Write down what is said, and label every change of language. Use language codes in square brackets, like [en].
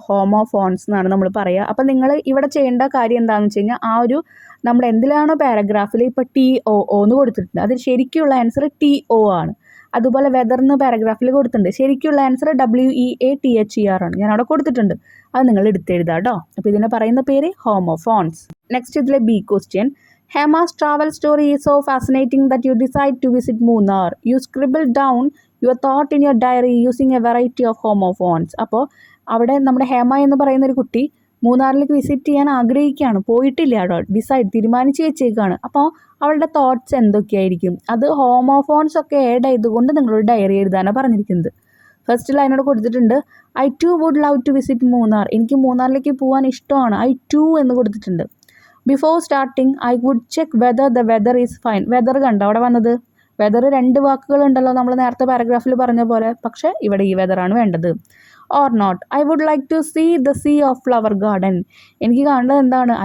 [ml] Homophones എന്നാണ് നമ്മൾ പറയുക. അപ്പോൾ നിങ്ങൾ ഇവിടെ ചെയ്യേണ്ട കാര്യം എന്താണെന്ന് വെച്ച് കഴിഞ്ഞാൽ, ആ ഒരു നമ്മൾ എന്തിലാണോ പാരഗ്രാഫിൽ ഇപ്പോൾ TOO എന്ന് കൊടുത്തിട്ടുണ്ട്, അത് ശരിക്കുള്ള ആൻസർ TO ആണ്. അതുപോലെ വെദർ എന്ന് പാരഗ്രാഫിൽ കൊടുത്തിട്ടുണ്ട്, ശരിക്കുള്ള ആൻസർ WEATHER ആണ്. ഞാൻ അവിടെ കൊടുത്തിട്ടുണ്ട്, അത് നിങ്ങൾ എടുത്തെഴുതാം കേട്ടോ. അപ്പോൾ ഇതിനെ പറയുന്ന പേര് ഹോമോഫോൺസ്. [en] Next ഇതിലെ B question, Hema's travel story is so fascinating that you decide to visit Munnar. You scribble down your thought in your diary using a variety of homophones. [ml] അപ്പോൾ അവിടെ നമ്മുടെ ഹേമ എന്ന് പറയുന്ന ഒരു കുട്ടി മൂന്നാറിലേക്ക് വിസിറ്റ് ചെയ്യാൻ ആഗ്രഹിക്കുകയാണ്, പോയിട്ടില്ല അവിടെ, തീരുമാനിച്ച് വെച്ചേക്കാണ്. അപ്പോൾ അവളുടെ തോട്ട്സ് എന്തൊക്കെയായിരിക്കും? അത് ഹോമോഫോൺസ് ഒക്കെ ആഡ് ചെയ്തുകൊണ്ട് നിങ്ങളൊരു ഡയറി എഴുതാനാണ് പറഞ്ഞിരിക്കുന്നത്. ഫസ്റ്റ് ലൈനോട് കൊടുത്തിട്ടുണ്ട്, [en] I too would love to visit Munnar. [ml] എനിക്ക് മൂന്നാറിലേക്ക് പോകാൻ ഇഷ്ടമാണ്, [en] I too എന്ന് കൊടുത്തിട്ടുണ്ട്. Before starting I would check weather the weather is fine. [ml] Whether കണ്ടോ അവിടെ വന്നത്? വെദർ 2 വാക്കുകളുണ്ടല്ലോ നമ്മൾ നേരത്തെ പാരഗ്രാഫിൽ പറഞ്ഞ പോലെ, പക്ഷേ ഇവിടെ ഈ വെദറാണ് വേണ്ടത്. [en] Or not, I would like to see the sea of flower garden. [ml] എനിക്ക് കാണേണ്ടത് എന്താണ്?